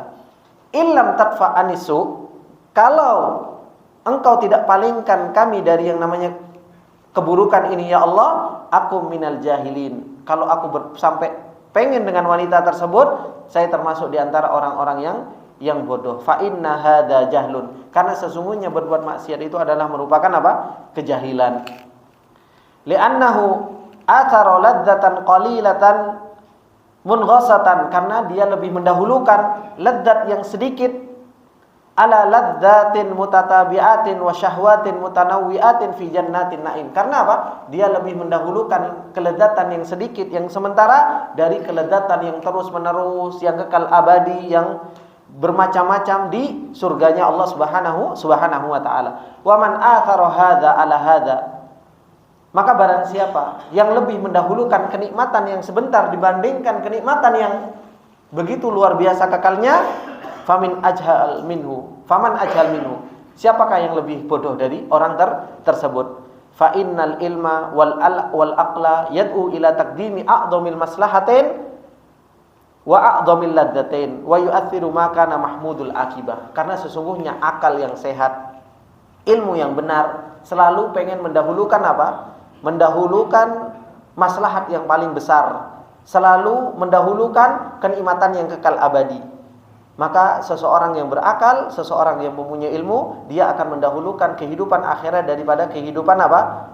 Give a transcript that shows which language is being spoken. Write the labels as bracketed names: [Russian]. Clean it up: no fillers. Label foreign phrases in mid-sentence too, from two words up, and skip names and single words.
[Arabic] إلا تدفع عني, [Indonesian] kalau engkau tidak palingkan kami dari yang namanya keburukan ini ya Allah, aku [Arabic] من الجاهلين. [Indonesian] Kalau aku sampai pengen dengan wanita tersebut, saya termasuk di antara orang-orang yang bodoh. [Arabic] فإن هذا جهل. [Indonesian] Karena sesungguhnya berbuat maksiat itu adalah merupakan apa? [Arabic] Kejahilan. لأنه آثر لذة قليلة منغصة, [Indonesian] karena dia lebih mendahulukan ladzat yang sedikit [Arabic] على لذات متتابعة وشهوات متنوعة في جنة نعيم. [Indonesian] Karena apa? Dia lebih mendahulukan kelezatan yang sedikit, yang sementara, dari kelezatan yang terus-menerus, yang kekal abadi, yang bermacam-macam di surganya Allah [Arabic] سبحانه وتعالى. ومن آثر هذا على هذا, [Indonesian] maka barang siapa yang lebih mendahulukan kenikmatan yang sebentar dibandingkan kenikmatan yang begitu luar biasa kekalnya, [Arabic] فمن أجهل منه. [Indonesian] Siapakah yang lebih bodoh dari orang tersebut? [Arabic] فإن العلم والعقل يدعو إلى تقديم أعظم المصلحتين وأعظم اللذتين ويؤثر ما كان محمود العاقبة. [Indonesian] Karena sesungguhnya akal yang sehat, ilmu yang benar selalu pengen mendahulukan apa? Mendahulukan maslahat yang paling besar, selalu mendahulukan kenikmatan yang kekal abadi. Maka seseorang yang berakal, seseorang yang mempunyai ilmu, dia akan mendahulukan kehidupan akhirat daripada kehidupan apa?